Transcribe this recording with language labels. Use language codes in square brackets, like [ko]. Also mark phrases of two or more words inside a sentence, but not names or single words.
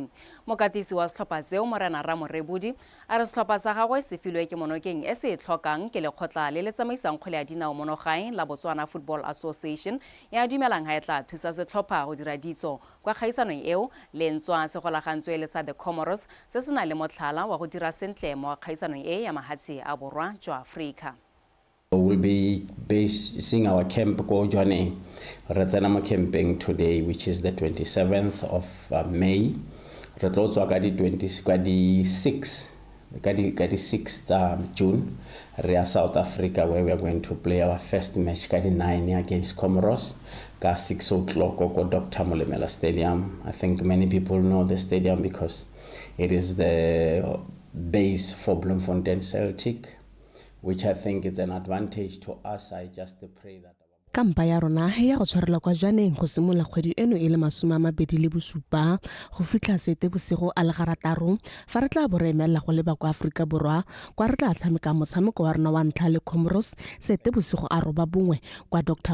[tn] Mokatisi wa setlhopha seo Morena Ramorebodi a re setlhopha sa gagwe se filwe ke monokeng e se tlhokang ke lekgotla le le tsamaisang kgwele ya dinao mo nogae la Botswana Football Association ya dumelang ga e tla thusa setlhopha go dira ditso kwa kgaisanong eo le ntswa se golagantswe le sa The Comoros se se na le motlhala wa go dira sentle mo kgaisanong e ya mahatshe a borwa jwa Afrika. [en] We'll be seeing our camp go Johnny Retsanamo camping today, which is the 27th of May. [tn] Re tlo tswa ka di 6th June. [en] We are South Africa, where we are going to play our first match [tn] ka di [en] 9 against Comoros. [tn] Ka 6 o'clock oko Dr. Molemela Stadium. [en] I think many people know the stadium because it is the base for Bloemfontein Celtic, which I think is an advantage to us. I just pray that [tn] Kampa ya rona ya go tshwarela kwa Janeng go simola kgwedi eno e le 27 go fitlha Seetebosigo a le garataro fa re tla boremela go leba kwa Afrika Borwa kwa re tla tshameka motshameko wa rona wa ntlha le Comoros Seetebosigo a 9 kwa Dr.